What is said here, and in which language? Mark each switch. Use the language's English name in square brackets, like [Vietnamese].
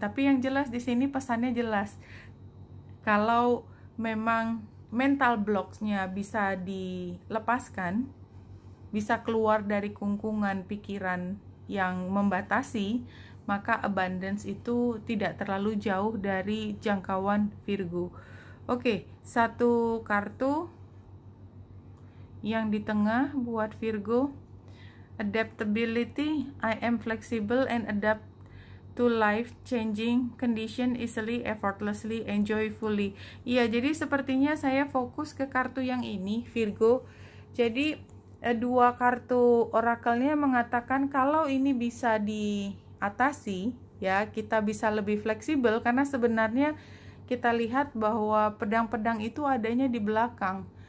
[Indonesian] Tapi yang jelas di sini pesannya jelas. Kalau memang mental blocks-nya bisa dilepaskan, bisa keluar dari kungkungan pikiran yang membatasi, maka abundance itu tidak terlalu jauh dari jangkauan Virgo. Oke, satu kartu yang di tengah buat Virgo. [English] Adaptability. I am flexible and adapt to life changing condition easily, effortlessly, and joyfully. [Indonesian] Iya, jadi sepertinya saya fokus ke kartu yang ini, Virgo. Jadi dua kartu orakelnya mengatakan kalau ini bisa diatasi, ya, kita bisa lebih fleksibel, karena sebenarnya kita lihat bahwa pedang-pedang itu adanya di belakang.